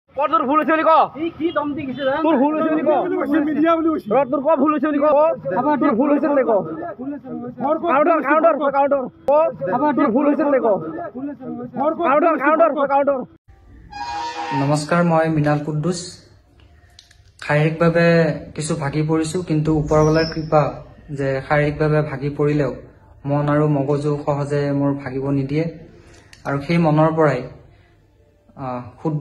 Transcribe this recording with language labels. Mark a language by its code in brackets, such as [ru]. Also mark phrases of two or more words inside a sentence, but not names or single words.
[bn] তোর ভুল হয়েছে ক কি দম দি গেছে তোর ভুল হয়েছে ক মিডিয়া বলি হইছে তোর ক ভুল হয়েছে ক আবার তোর ভুল হয়েছে ক [en] counter counter counter [bn] আবার তোর ভুল হয়েছে ক [en] counter counter counter [as] নমস্কাৰ মই মিনাল কুদ্দুছ শাৰীৰিকভাৱে কিছু ভাগি পৰিছো কিন্তু ওপৰৱালাৰ কৃপা যে শাৰীৰিকভাৱে ভাগি পৰিলেও মন আৰু মগজু সহজে মোৰ ভাগিব নিদিয়ে আৰু সেই মনৰ পৰাই শুদ্ধ